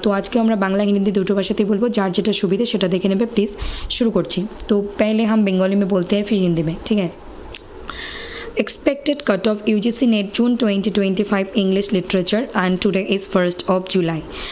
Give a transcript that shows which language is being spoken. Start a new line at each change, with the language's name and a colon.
Hindi: तो आज के
Bangla: আমরা বাংলা হিন্দি দুটো ভাষাতেই বলবো, যার যেটা সুবিধা সেটা দেখে নেবে প্লিজ। शुरू করছি।
Hindi: तो पहले हम बंगाली में बोलते हैं, फिर हिंदी में, ठीक है।
English: Expected cutoff UGC NET June 2025 English Literature, and today is 1st of July.